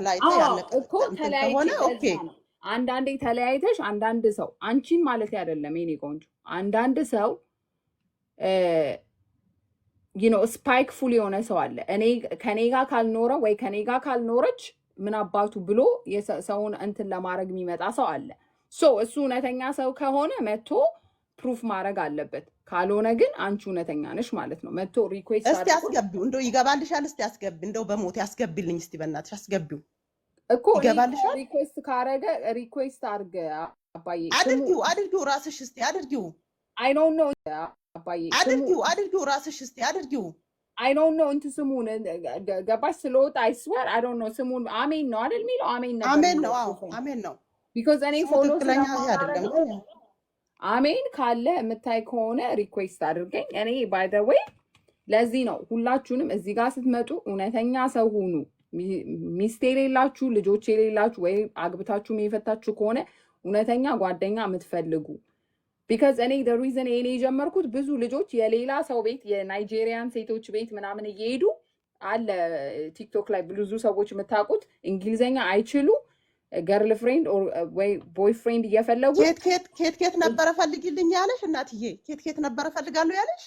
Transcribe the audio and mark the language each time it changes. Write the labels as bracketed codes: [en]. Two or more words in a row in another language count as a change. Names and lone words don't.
[am] አንዳንዴ ተለያይተሽ አንዳንድ ሰው አንቺን ማለት አይደለም የኔ ቆንጆ፣ አንዳንድ ሰው ስፓይክ ፉል የሆነ ሰው አለ። ከኔ ጋር ካልኖረ ወይ ከኔ ጋር ካልኖረች ምን አባቱ ብሎ ሰውን እንትን ለማድረግ የሚመጣ ሰው አለ። እሱ እውነተኛ ሰው ከሆነ መጥቶ ፕሩፍ ማድረግ አለበት። ካልሆነ ግን አንቺ እውነተኛ ነሽ ማለት ነው። መጥቶ ሪኩዌስት እስቲ አስገቢው። እንደው ይገባልሻል። እስቲ አስገቢ። እንደው በሞት ያስገቢልኝ እስቲ በእናትሽ አስገቢው እኮ። ይገባልሻል። ሪኩዌስት ካረገ ሪኩዌስት አድርገ አባዬ አድርጊው ራስሽ እስቲ አድርጊው። [en] I don't know [am] አባዬ አድርጊው ራስሽ እስቲ አድርጊው። [en] I don't know [am] እንት ስሙን ገባሽ ስለወጣ [en] I swear I don't know [am] ስሙን አሜን ነው አይደል የሚለው አሜን ነበር አሜን ነው አዎ አሜን ነው because እኔ ፎሎ ትክክለኛ አይደለም አሜን ካለ የምታይ ከሆነ ሪኩዌስት አድርገኝ እኔ [en] by the way [am] ለዚህ ነው ሁላችሁንም እዚህ ጋር ስትመጡ እውነተኛ ሰው ሁኑ ሚስት የሌላችሁ ልጆች የሌላችሁ ወይ አግብታችሁ የፈታችሁ ከሆነ እውነተኛ ጓደኛ የምትፈልጉ because እኔ [en] the reason [am] እኔ የጀመርኩት ብዙ ልጆች የሌላ ሰው ቤት የናይጄሪያን ሴቶች ቤት ምናምን እየሄዱ አለ ቲክቶክ ላይ ብዙ ሰዎች የምታውቁት እንግሊዘኛ አይችሉ [en] girl friend [am] ወይ [en] boy friend [am] እየፈለጉ ኬት ነበረ ፈልጊልኝ ያለሽ እናትዬ ኬት ነበረ ፈልጋለሁ ያለሽ